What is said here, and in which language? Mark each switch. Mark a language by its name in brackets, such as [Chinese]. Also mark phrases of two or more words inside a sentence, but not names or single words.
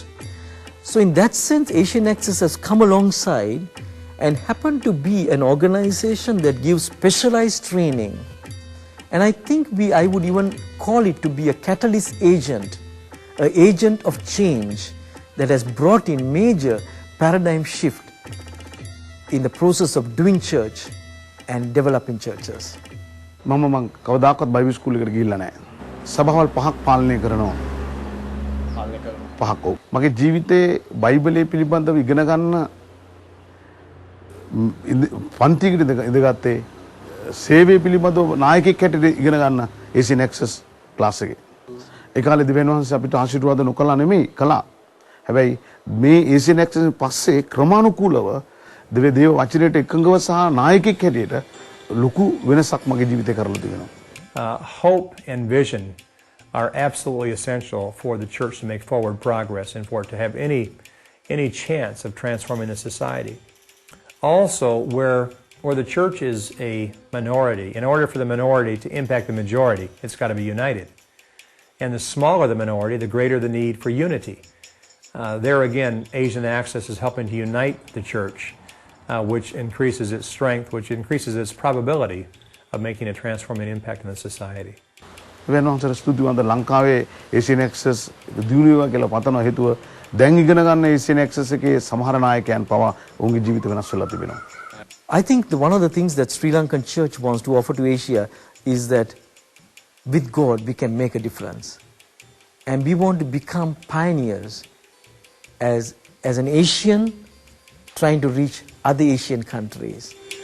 [English] So in that sense, Asian Access has come alongside and happened to be an organization that gives specialized training. And I think I would even call it to be a catalyst agent, an agent of change that has brought in major paradigm shift in the process of doing church and developing churches. [Sinhala] මම කවදාකවත් [English] Bible school [Sinhala] එකට ගිහිල්ලා නැහැ. සභාවල් 5ක් පාලනය කරනවා. පහක්. මගේ ජීවිතේ බයිබලයේ පිළිබඳව ඉගෙන ගන්න පන්තියකට ඉඳගත්තේ සේවය පිළිබඳව නායකයෙක් හැටියට ඉගෙන ගන්න ACN Access ක්ලාස් එකේ. ඒ කාලේ දෙවියන් වහන්සේ අපිට ආශිර්වාද නොකළා නෙමෙයි කළා. හැබැයි මේ ACN Access පස්සේ ක්‍රමානුකූලව දේව වචනයට එකඟව සහ නායකයෙක් හැටියට ලොකු වෙනසක් මගේ ජීවිතේ කරලා තිබෙනවා. [English] Hope and vision are absolutely essential for the church to make forward progress and for it to have any chance of transforming the society. Also, where the church is a minority, in order for the minority to impact the majority, it's got to be united. And the smaller the minority, the greater the need for unity. There again, Asian Access is helping to unite the church, which increases its strength, which increases its probability of making a transforming impact in the society. [Sinhala] වෙන වහන්සේට ස්තුතිවන්ත ලංකාවේ ACN Access දියුණු වේවා කියලා පතන හේතුව දැන් ඉගෙන ගන්න ACN Access එකේ සමහර නායකයන් පවා ඔවුන්ගේ ජීවිත වෙනස් වෙලා තිබෙනවා. [English] I think one of the things that Sri Lankan church wants to offer to Asia is that with God we can make a difference. And we want to become pioneers as an Asian trying to reach other Asian countries.